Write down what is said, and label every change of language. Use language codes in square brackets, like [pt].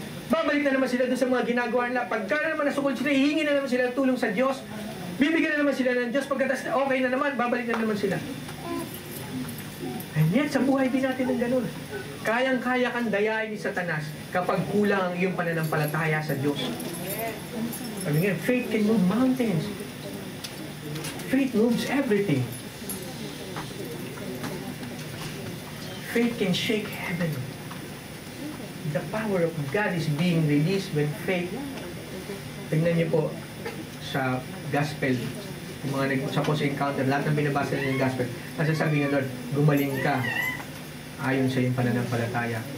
[tl] Babalik na naman sila doon sa mga ginagawa nila. Pagka na naman nasukol sila, hihingi na naman sila ng tulong sa Diyos. Bibigyan na naman sila ng Diyos. Pagkatapos okay na naman, babalik na naman sila. [en] And yet, [tl] sa buhay din natin ng ganun. Kayang-kaya kang dayain ni Satanas kapag kulang ang iyong pananampalataya sa Diyos. Sabi nga, [en] faith can move mountains. Faith moves everything. Faith can shake heaven. The power of God is being released when faith. [tl] Tingnan niyo po sa gospel, yung mga sa post-encounter, lahat ng binabasa niyo ng gospel, nasasabi ng Lord, gumaling ka ayon sa iyong pananampalataya.